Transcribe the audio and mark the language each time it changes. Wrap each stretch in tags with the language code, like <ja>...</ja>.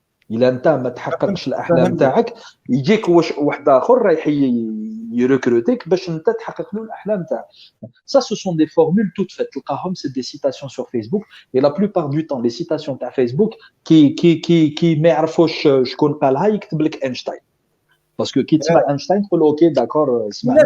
<ar>الا انت ما تحققش الاحلام تاعك يجيك واحد اخر رايح يركروتيك باش انت تحقق له الاحلام تاعك.</ar> <fr>Ça ce sont des formules toutes faites. تلقاهم c'est des citations sur Facebook et la plupart du temps les citations تاع Facebook qui</fr> <ar>ما يعرفوش شكون قالها يكتب لك اينشتاين. باسكو كي تسمع اينشتاين تقول اوكي داكور سمعنا</ar>